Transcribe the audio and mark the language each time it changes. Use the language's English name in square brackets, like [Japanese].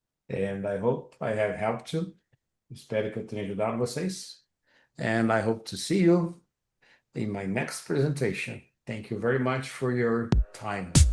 [English] And I hope I have helped you. [Portuguese] Espero que eu tenha ajudado vocês. [English] And I hope to see you in my next presentation. Thank you very much for your time.